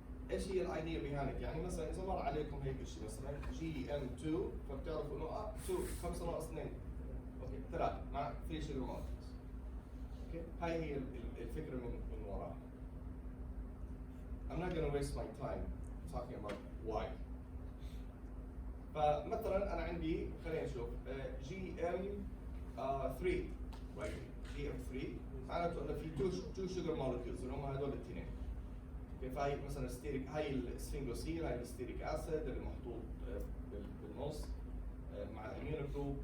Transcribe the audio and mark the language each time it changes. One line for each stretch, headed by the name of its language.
Arabic: ايش هي الايديا بهانك؟ يعني مثلا اذا مر عليكم هيك شيء مثلا جي ام 2 فبتعرفوا انه 2 5 ناقص 2 اوكي 3 مع
English: 3 sugar molecules.
Arabic: اوكي هاي هي الفكره من وراها.
English: I'm not going to waste my time talking about why.
Arabic: فمثلا انا عندي خلينا نشوف جي ام 3 right جي ام 3 معناته انه في
English: 2 sugar molecules
Arabic: اللي هم هذول الاثنين. اوكي فهي مثلا ستيريك هاي السفنجوسين هاي الستيريك اسيد اللي محطوط بالنص مع الامينو جروب.